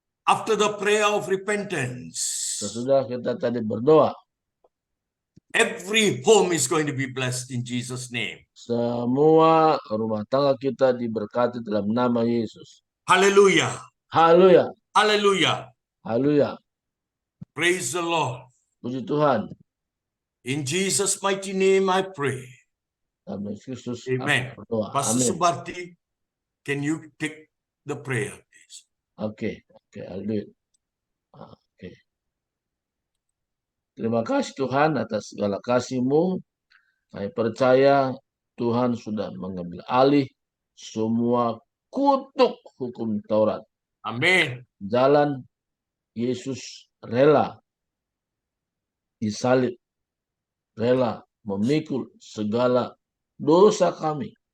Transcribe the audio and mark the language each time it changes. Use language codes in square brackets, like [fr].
[en] after the prayer of repentance, [id] sesudah kita tadi berdoa, [en] every home is going to be blessed in Jesus' name. [id] semua rumah tangga kita diberkati dalam nama Yesus. [en] Hallelujah. [id] Haleluya. [en] Hallelujah. [id] Haleluya. [en] Praise the Lord. [id] Puji Tuhan. [en] In Jesus' mighty name I pray. [id] Dalam Yesus [en] Amen. [id] berdoa. [en] Pastor [id] Amin. [en] Subarti, can you take the prayer, please? Oke, I'll do it. Oke. [id] Terima kasih Tuhan atas segala kasih-Mu. Saya percaya Tuhan sudah mengambil alih semua kutuk hukum Taurat. Amin. Jalan Yesus rela disalib, rela memikul segala dosa kami.